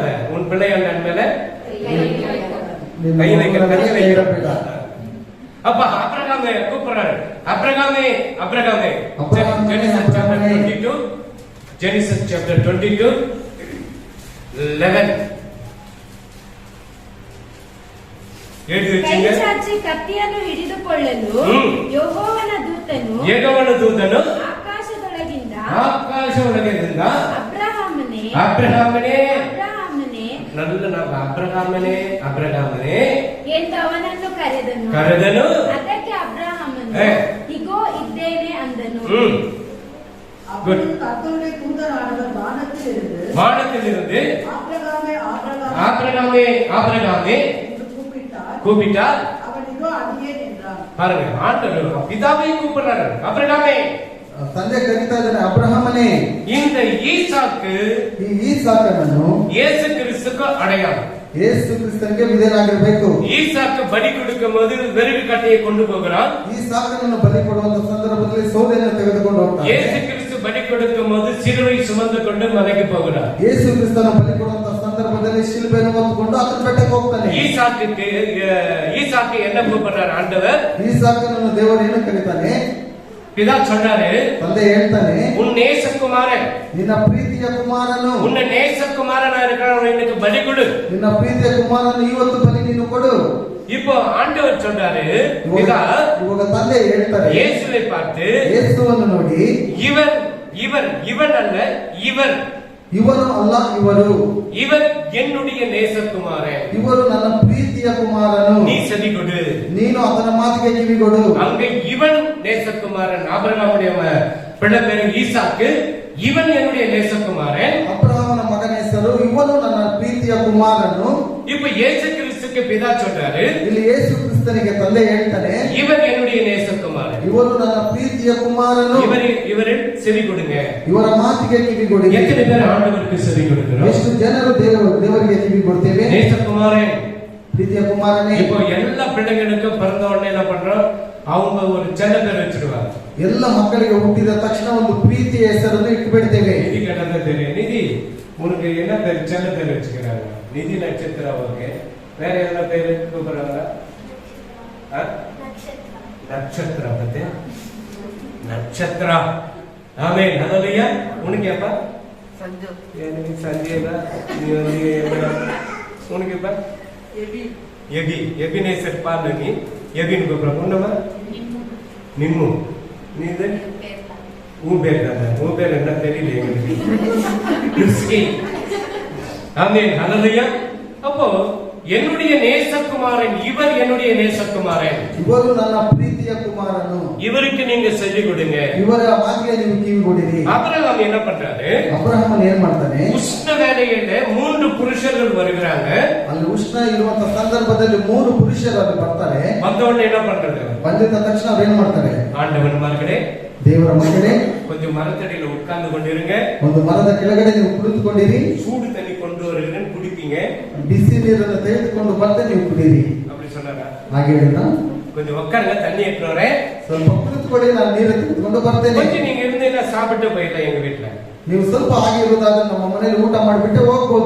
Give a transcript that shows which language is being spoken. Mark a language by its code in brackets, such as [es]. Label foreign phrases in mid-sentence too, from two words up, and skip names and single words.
[ta] உன் பிள்ளைகள் மேல கை வைக்கிற அப்ப அப்ரகாமே கூப்பிடுறாரு. அப்ரகாமே [en] Genesis chapter 22 11 [ta] எழுதி [kn] ಕೈ [ta] வச்சுங்க. [kn] ಚಾಚಿ ಕತ್ತಿಯನ್ನು ಹಿಡಿದುಕೊಳ್ಳಲು ಯೆಹೋವನ ದೂತನು ಯೆಹೋವನ ದೂತನು ಆಕಾಶದೊಳಗಿಂದ ಆಕಾಶದೊಳಗಿಂದ ಅಬ್ರಹಾಮನೇ ಅಬ್ರಹಾಮನೇ ಅಬ್ರಹಾಮನೇ நல்ல ನಾವು ಅಬ್ರಹಾಮನೇ ಅಬ್ರಹಾಮನೇ ಎಂದು ಅವನನ್ನು ಕರೆದನು. ಕರೆದನು. ಅದಕ್ಕೆ ಅಬ್ರಹಾಮನು ಏ. ಇಗೋ ಇದ್ದೇನೆ ಅಂದನು. [ta] அப்பொழுது கர்த்தருடைய தூதரானவர் வானத்திலிருந்து வானத்திலிருந்து ஆபிரகாமே ஆபிரகாமே ஆபிரகாமே ஆபிரகாமே என்று கூப்பிட்டார். கூப்பிட்டார். அவன் இதோ அடியேன் என்றான். பாருங்க ஆண்டவர் பிதாவை கூப்பிடுறாரு. அபிரகாமே [kn] ತಂದೆ ಕರೀತಾ ಇದ್ದಾನೆ, ಅಬ್ರಹಾಮನೇ. [ta] இந்த ஈசாக்கு [kn] ಈ ಈಸಾಕನನ್ನು [ta] இயேசு கிறிஸ்துக்கு அடையாளம். [kn] ಯೇಸು ಕ್ರಿಸ್ತನಿಗೆ ವಿಧೇಯನಾಗಿರಬೇಕು. [ta] ஈசாக்கு பலி கொடுக்கும் போது வெறுகு கட்டையை கொண்டு போகிறான். [kn] ಈಸಾಕನನ್ನು ಬಲಿ ಕೊಡುವಂತ ಸಂದರ್ಭದಲ್ಲಿ ಸೌದೆಯನ್ನು ತೆಗೆದುಕೊಂಡು ಹೋಗ್ತಾನೆ. [ta] இயேசு கிறிஸ்து பலி கொடுக்கும் போது சிலுவை சுமந்து கொண்டு மலைக்கு போகிறார். [kn] ಯೇಸು ಕ್ರಿಸ್ತನ ಬಲಿ ಕೊಡುವಂತ ಸಂದರ್ಭದಲ್ಲಿ ಶಿಲುಬೆಯನ್ನು ಹೊತ್ತುಕೊಂಡು ಆತನ ಬೆಟ್ಟಕ್ಕೆ ಹೋಗ್ತಾನೆ. [ta] ஈசாக்கு என்ன கூப்பிடுறார் ஆண்டவர்? [kn] ಈಸಾಕನನ್ನು ದೇವರು ಏನು ಕರೀತಾನೆ? [ta] பிதா சொன்னாரு, [kn] ತಂದೆ ಹೇಳ್ತಾನೆ, [ta] உன் நேசகுமாரன், [kn] ನಿನ್ನ ಪ್ರೀತಿಯ ಕುಮಾರನು, [ta] உன்னை நேசகுமாரனா இருக்கிறவன் எனக்கு பலி கொடு. [kn] ನಿನ್ನ ಪ್ರೀತಿಯ ಕುಮಾರನು ಇವತ್ತು ಬಲಿ ನೀನು ಕೊಡು. [ta] இப்போ ஆண்டவர் சொன்னாரு, பிதா [kn] ಇವಾಗ ತಂದೆ ಹೇಳ್ತಾರೆ, [ta] இயேசுவை பார்த்து, [kn] ಯೇಸುವನ್ನು ನೋಡಿ, [ta] இவர் இவர் இவன் அல்ல இவர், [kn] ಇವನು ಅಲ್ಲ ಇವರು, [ta] இவர் என்னுடைய நேசகுமாரன், [kn] ಇವರು ನನ್ನ ಪ್ರೀತಿಯ ಕುಮಾರನು, [ta] நீ செவி கொடு. [kn] ನೀನು ಆತನ ಮಾತಿಗೆ ಕಿವಿಗೊಡು. [ta] அங்க இவன் நேசகுமாரன் ஆபிரகாமுடைய பிள்ளை பேரு ஈசாக்கு, இவன் என்னுடைய நேசகுமாரன். [kn] ಅಬ್ರಹಾಮನ ಮಗನ ಹೆಸರು, ಇವನು ನನ್ನ ಪ್ರೀತಿಯ ಕುಮಾರನು. [ta] இப்ப இயேசு கிறிஸ்துக்கு பிதா சொல்றாரு, [kn] ಇಲ್ಲಿ ಯೇಸು ಕ್ರಿಸ್ತನಿಗೆ ತಂದೆ ಹೇಳ್ತಾನೆ, [ta] இவன் என்னுடைய நேசகுமாரன், [kn] ಇವರು ನನ್ನ ಪ್ರೀತಿಯ ಕುಮಾರನು, [ta] இவரு செவி கொடுங்க. [kn] ಇವರ ಮಾತಿಗೆ ಕಿವಿಗೊಡಿ. [ta] எத்தனை பேர் ஆண்டவருக்கு செவி கொடுக்கிறோம்? [kn] ಎಷ್ಟು ಜನರು ದೇವರಿಗೆ ಕಿವಿ ಕೊಡ್ತೇವೆ? [ta] நேசகுமாரன். [kn] ಪ್ರೀತಿಯ ಕುಮಾರನೇ. [ta] இப்போ எல்லா பிள்ளைங்களுக்கும் பிறந்த உடனே என்ன பண்றோம்? அவங்க ஒரு செல்ல பேர் வச்சிருவாங்க. [kn] ಎಲ್ಲ ಮಕ್ಕಳಿಗೆ ಹುಟ್ಟಿದ ತಕ್ಷಣ ಒಂದು ಪ್ರೀತಿಯ ಹೆಸರನ್ನು ಇಟ್ಟುಬಿಡ್ತೇವೆ. [ta] நிதி கடந்த தெரியும். நிதி உனக்கு என்ன பேர் செல்ல பேர் வச்சுக்கிறாங்க? நிதி நட்சத்திரம். ஓகே, வேற என்ன பேரு கூப்பிடுறாங்க? நட்சத்திரம். பத்தி நட்சத்திரம். ஆமே, ஹalleluya. உனக்கு எப்ப? சஞ்சு எனக்கு சஞ்சேதா. நீ வந்து உனக்கு எப்ப? எபி எபி. எபினேசர் பாரு, நீ எபின் கூப்பிடுற பொண்ணுமா? நிம்மு. நீ இது உன் பேர் தானே? உன் பேர் என்ன தெரியல எங்களுக்கு. கிறிஸ்டி. ஆமென், ஹalleluya. அப்போ என்னுடைய நேசகுமாரன் இவர், என்னுடைய நேசகுமாரன் [kn] ಇವರು ನನ್ನ ಪ್ರೀತಿಯ ಕುಮಾರನು, [ta] இவருக்கு நீங்க செவி கொடுங்க. [kn] ಇವರ ಮಾತಿಗೆ ನೀವು ಕಿವಿಗೊಡಿರಿ. [ta] ஆபிரகாம் என்ன பண்றாரு? [kn] ಅಬ್ರಹಾಮನ್ ಏನ್ ಮಾಡ್ತಾನೆ? [ta] உஷ்ண வேலையில 3 புருஷர்கள் வருகிறாங்க. [kn] ಅಲ್ಲಿ ಉಷ್ಣ ಇರುವಂತ ಸಂದರ್ಭದಲ್ಲಿ 3 ಪುರುಷರು ಅಲ್ಲಿ ಬರ್ತಾರೆ. [ta] வந்தவொடனே என்ன பண்றது? [kn] ಬಂದಿದ್ದ ತಕ್ಷಣ ಅವ್ರು ಏನ್ ಮಾಡ್ತಾರೆ? [ta] ஆண்டவன்மார்களே, [kn] ದೇವರ ಮಕ್ಕಳೇ, [ta] கொஞ்சம் மரத்தடியில உட்கார்ந்து கொண்டிருங்க. [kn] ಒಂದು ಮರದ ಕೆಳಗಡೆ ನೀವು ಕುಳಿತುಕೊಂಡಿರಿ. [ta] சூடு தண்ணி கொண்டு வருகிறேன்னு குடிப்பீங்க. [kn] ಬಿಸಿ ನೀರನ್ನು ತೆಗೆದುಕೊಂಡು ಬಂದು ನೀವು ಕುಡಿಯಿರಿ. [ta] அப்படி சொன்னாரா? [kn] ಹಾಗೆ ಹೇಳಿದ. [ta] கொஞ்சம் உட்காருங்க, தண்ணி எடுத்துறேன். [kn] ಸ್ವಲ್ಪ ಕುಳಿತುಕೊಳ್ಳಿ, ನಾನು ನೀರು ತೆಗೆದುಕೊಂಡು ಬರ್ತೇನೆ. [ta] கொஞ்சம் நீங்க இருந்தீங்கன்னா சாப்பிட்டு போயிடலாம் எங்க வீட்டுல. [kn] ನೀವು ಸ್ವಲ್ಪ ಹಾಗೆ ಇರುವುದಾದ್ರೆ ನಮ್ಮ ಮನೆಯಲ್ಲಿ ಊಟ ಮಾಡಿಬಿಟ್ಟೆ ಹೋಗ್ಬೋದು.